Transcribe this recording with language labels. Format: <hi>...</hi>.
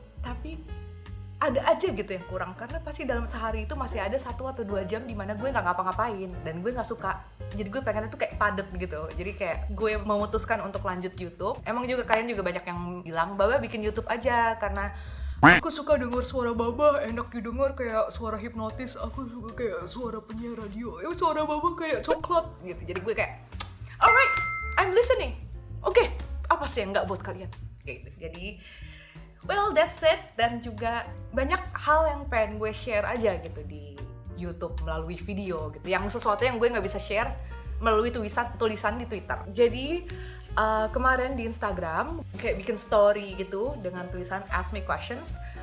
<id>Tapi ada aja gitu yang kurang, karena pasti dalam sehari itu masih ada 1 atau 2 jam dimana gue nggak ngapa-ngapain dan gue nggak suka. Jadi gue pengennya tuh kayak padet gitu. Jadi kayak gue memutuskan untuk lanjut YouTube. Emang juga kalian juga banyak yang bilang, Baba bikin YouTube aja karena aku suka denger suara Baba, enak didengar kayak suara hipnotis. Aku suka kayak suara penyiar radio. Suara Baba kayak coklat gitu. Jadi gue kayak,</id> <en>alright, I'm listening.</en> <id>Oke, apa sih yang nggak buat kalian? Kayak gitu. Jadi</id> <en>well, that's it.</en> <id>Dan juga banyak hal yang pengen gue share aja gitu di YouTube melalui video gitu. Yang sesuatu yang gue nggak bisa share melalui tulisan di Twitter. Jadi kemarin di Instagram kayak bikin story gitu dengan tulisan Ask Me Questions.</id>